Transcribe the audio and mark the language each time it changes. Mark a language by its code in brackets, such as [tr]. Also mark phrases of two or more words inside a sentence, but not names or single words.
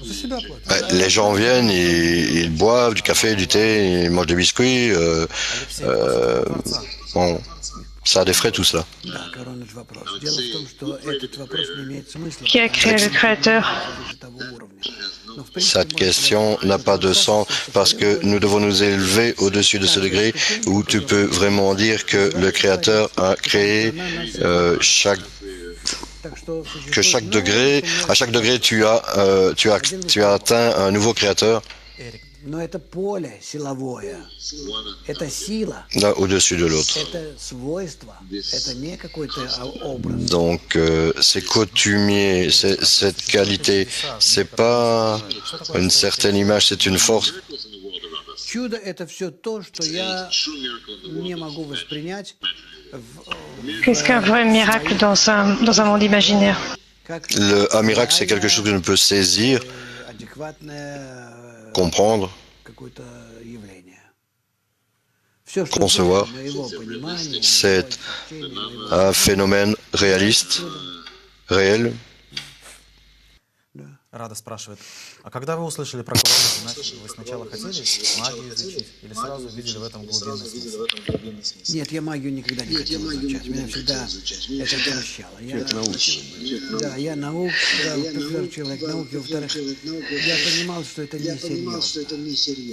[ru] За себя платят. [fr] Les gens viennent, ils boivent du café, du thé, ils mangent des biscuits. Bon, ça a des frais tout ça. [ru] Да, Короныч, вопрос. Дело в том, что этот вопрос не имеет смысла. [fr] Qui a créé le Créateur? [ru] Того уровня. Но, в принципе, [fr] Cette question n'a pas de sens parce que nous devons nous élever au-dessus de ce degré où tu peux vraiment dire que le Créateur a créé que chaque degré, à chaque degré tu as atteint un nouveau Créateur [ru] Но это поле силовое, это сила, [fr] là au-dessus de l'autre. [ru] это свойство, это не какой-то образ. [fr] Donc c'est coutumier, c'est cette qualité, c'est pas une certaine image, c'est une force. [ru] Чудо — это все то, что я не могу воспринять [fr] Qu'est-ce qu'un vrai miracle dans un monde imaginaire? [ru] как [fr] Un miracle, c'est quelque chose que l'on peut saisir, [ru] адекватное [fr] comprendre, [ru] какое-то явление. Все, что [fr] concevoir. [ru] моего понимания, [fr] C'est un phénomène réaliste, réel, [ru] Рада спрашивает, а когда вы услышали про Кабалу, вы сначала хотели магию изучить или сразу видели в этом глубинный смысл? Нет, я магию никогда не хотел изучать. Меня всегда это отвращало. Человек науки. Да, я наук, во-первых, человек науки, во-вторых, я понимал, что это несерьезно.